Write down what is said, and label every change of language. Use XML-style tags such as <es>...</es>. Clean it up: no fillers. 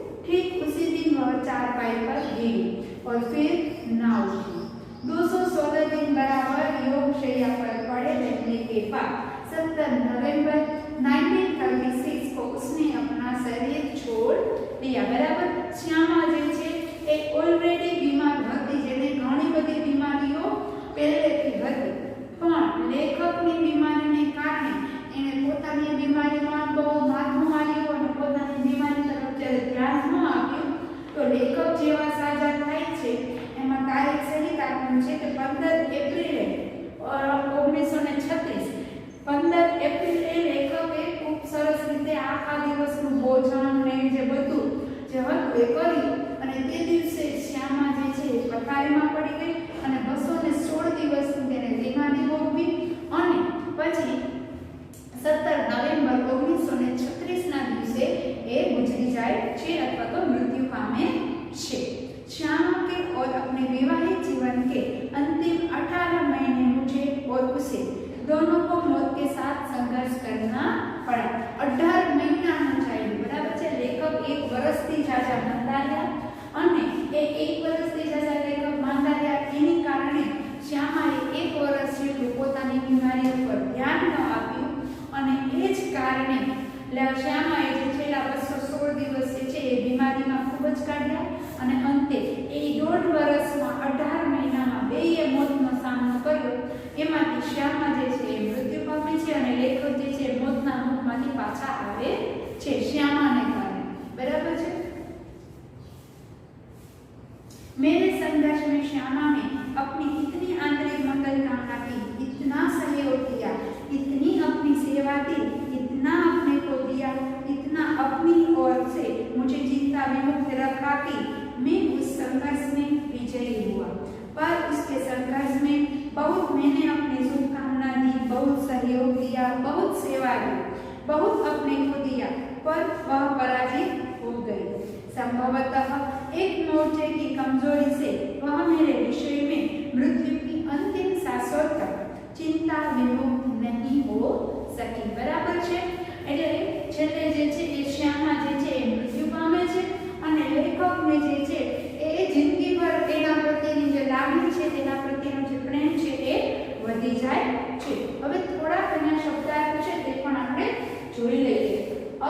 <hi>ठीक उसी दिन वह चारपाई पर गिरी और फिर ना उठी। 216 दिन बराबर योग शैया पर पड़े रहने के बाद 17 नवंबर 1936 को उसने अपना शरीर छोड़ दिया। बराबर।</hi> <gu>श्यामा जे छे ए ऑलरेडी बीमार હતી, જેને ઘણી બધી બીમારીઓ પહેલેથી હતી, પણ લેખકની બીમારીને કારણે એને પોતાની બીમારીમાં બહુ માથું માર્યું અને પોતાની બીમારી તરફ જ્યારે ધ્યાન ન આપ્યું તો લેખક જેવા સાજા થાય છે એમાં તારીખ સહિત આપેલું છે કે 15 એપ્રિલે 1936 15 એપ્રિલે લેખકે ખૂબ સરસ રીતે આખા દિવસનું ભોજન ને જે બધું જે હતું એ કર્યું અને તે દિવસે શ્યામા જે છે પથારીમાં પડી ગઈ અને 216 દિવસ તેને બીમારી ભોગવી અને પછી 17 નવેમ્બર 1936 ના દિવસે એ ગુજરી જાય છે અથવા તો મૃત્યુ પામે છે।</gu> <hi>श्यामा के और अपने विवाहित जीवन के अंतिम 18 महीने मुझे और उसे दोनों को मौत के साथ संघर्ष करना पड़ा। 18 महीना चाहिए। बराबर है।</hi> <gu>लेखक 1 વર્ષથી જાજા માંદાર્યા અને એ 1 વર્ષથી જાજા લેખક માંદાર્યા એની કારણે શ્યામાએ 1 વર્ષ જેટલું પોતાની બીમારી ઉપર ધ્યાન ન આપ્યું અને એ જ કારણે શ્યામાએ જે છેલ્લા 216 દિવસ છે એ બીમારીમાં ખૂબ જ કાઢ્યા અને અંતે એ 1.5 વર્ષમાં 18 મહિનામાં બેયે મોતનો સામનો કર્યો। એમાંથી શ્યામા જે છે એ મૃત્યુ પામે છે અને લેખક જે છે મોતના મુખમાંથી પાછા આવે છે શ્યામાને કારણે।</gu> <hi>बराबर है। मेरे संघर्ष में श्यामा ने अपनी इतनी आंतरिक मंगल कामना की, इतना सहयोग किया, इतनी अपनी सेवा दी, इतना अपने को दिया, इतना अपनी ओर से मुझे चिंता विमुक्त रखा कि मैं उस संघर्ष में विजयी हुआ। पर उसके संघर्ष में बहुत मैंने अपनी शुभकामना दी, बहुत सहयोग दिया, बहुत सेवा दी, बहुत अपने को दिया, पर वह पराजित हो गई। संभवतः एक मोर्चे की कमजोरी से वह मेरे विषय में मृत्यु की अंतिम सांसों तक चिंता विमुक्त नहीं हो सकी। बराबर है।</hi> <gu>એટલે છેલ્લે જે છે એ શ્યામા જે છે એ મૃત્યુ પામે છે અને લેખકને જે છે એ જિંદગીભર એના પ્રત્યેની જે લાગણી છે તેના પ્રત્યેનો જે પ્રેમ છે એ વધી જાય છે। હવે થોડા ઘણા શબ્દાર્થ છે તે પણ આપણે જોઈ લઈએ।</gu>